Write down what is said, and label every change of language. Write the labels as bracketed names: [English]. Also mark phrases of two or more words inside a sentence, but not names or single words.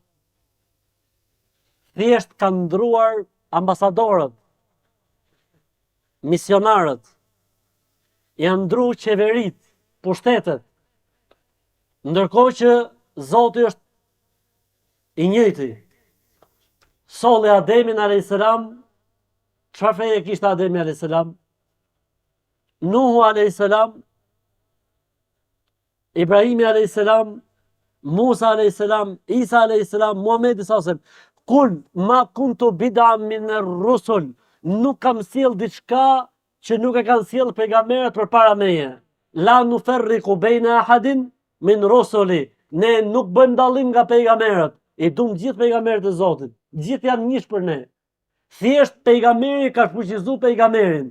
[Albanian] Thjesht kanë ndruar ambasadorët, misionarët, janë ndru qeverit, pushtetet, ndërkohë që Zoti është i njëjti. Solli Ademin a.s. Çfarë feje kishte Ademi a.s? Nuhu a.s, Ibrahimi a.s, Musa a.s, Isa a.s, Muhamedi s.a.s. [Arabic] قل ما كنت بدعا من الرسل. [Albanian] Nuk kam sjell diçka që nuk e kanë sjell pejgamberët përpara meje. [Arabic] لا نفرق بين أحد من رسله. [Albanian] Ne nuk bëjmë dallim nga pejgamberët. I dum gjithë pejgamberët e Zotit. Gjithë janë njësh për ne. Thjesht pejgamberi ka shfuqizuar pejgamberin.